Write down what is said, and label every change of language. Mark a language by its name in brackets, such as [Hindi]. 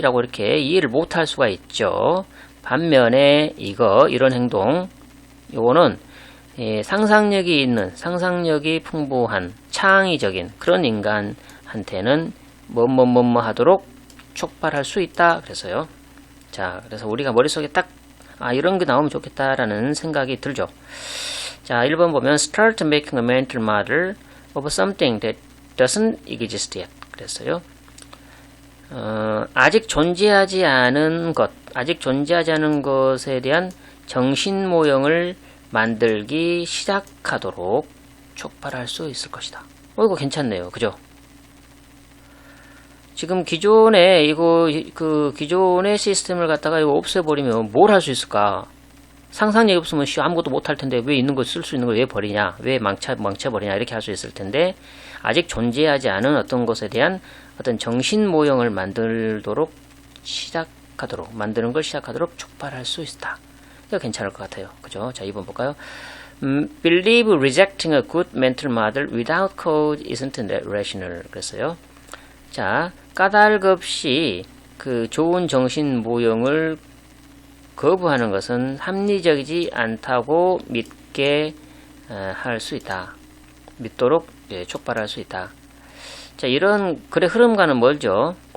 [Korean] 라고 이렇게 이해를 못 할 수가 있죠. 반면에 이런 행동, 요거는 상상력이 풍부한 창의적인 그런 인간한테는 뭐뭐 하도록 촉발할 수 있다 그래서요. 자, 그래서 우리가 머릿속에 딱 이런 게 나오면 좋겠다라는 생각이 들죠. 자, 1번 보면 [English] start making a mental model of something that doesn't exist yet [Korean] 그랬어요. 아직 존재하지 않은 것에 대한 정신 모형을 만들기 시작하도록 촉발할 수 있을 것이다. 이거 괜찮네요. 그죠? 지금 기존의 기존의 시스템을 갖다가 이거 없애버리면 뭘 할 수 있을까? 상상력이 없으면 아무것도 못 할 텐데 왜 있는 걸 쓸 수 있는 걸 왜 버리냐? 왜 망쳐버리냐? 이렇게 할 수 있을 텐데 아직 존재하지 않은 어떤 것에 대한 어떤 정신 모형을 만드는 걸 시작하도록 촉발할 수 있다. 이거 괜찮을 것 같아요. 그죠? 자, 2번 볼까요? [English] Believe rejecting a good mental model without cause isn't rational. [Korean] 그랬어요. 자, 까닭없이 그 좋은 정신 모형을 거부하는 것은 합리적이지 않다고 믿게 할 수 있다. 믿도록 촉발할 수 있다. 자, 이런 글의 흐름과는 멀죠.